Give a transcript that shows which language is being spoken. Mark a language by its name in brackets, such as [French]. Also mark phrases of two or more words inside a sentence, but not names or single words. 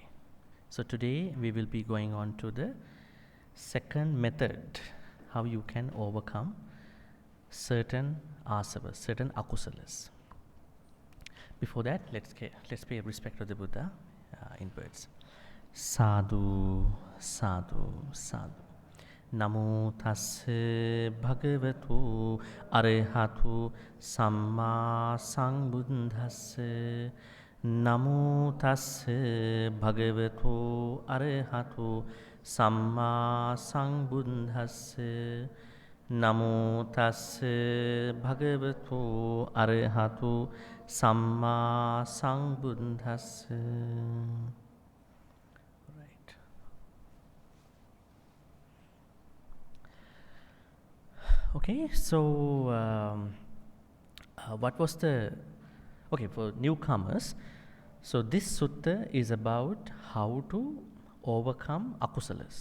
[English] So today we will be going on to the second method, how you can overcome certain Āsavas, certain akusalas. Before that, let's pay respect to the Buddha in words. [Pali] Sadhu, sadhu, sadhu. Namo tassa bhagavatu arahatu samma sambuddhassa. Namo tassa bhagavatu arahatu samma sambuddhassa. Namo tassa bhagavatu arahatu samma sambuddhassa. [English] Right. Okay, so what was the... Okay, for newcomers, so this sutta is about how to overcome akusalas.